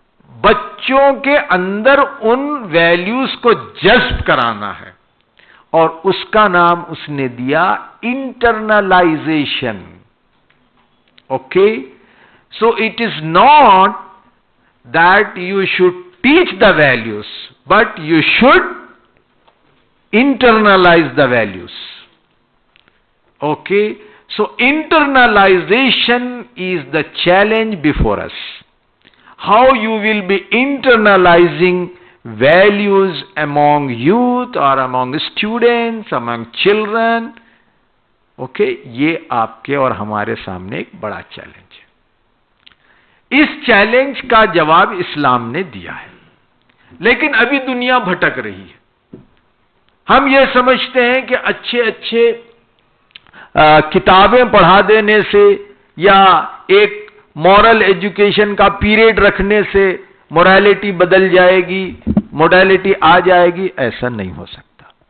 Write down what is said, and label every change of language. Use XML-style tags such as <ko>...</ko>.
<ur>بچوں کے اندر ان ویلیوز کو جذب کرانا ہے، اور اس کا نام اس نے دیا internalisation, okay.</ur> <en>so it is not that you should</en> <ur>teach the values, but you should</ur> <en>internalize the values, okay? So internalization is the challenge before us. How you will be internalizing values among youth or among students, among children, okay?</en> <ur>یہ آپ کے اور ہمارے سامنے ایک بڑا challenge ہے۔ اس challenge کا جواب اسلام نے دیا ہے، لیکن ابھی دنیا بھٹک رہی ہے۔ ہم یہ سمجھتے ہیں کہ اچھے اچھے کتابیں پڑھا دینے سے یا ایک مورل ایجوکیشن کا پیریڈ رکھنے سے مورالٹی بدل جائے گی، مورالٹی آ جائے گی، ایسا نہیں ہو سکتا۔</ur>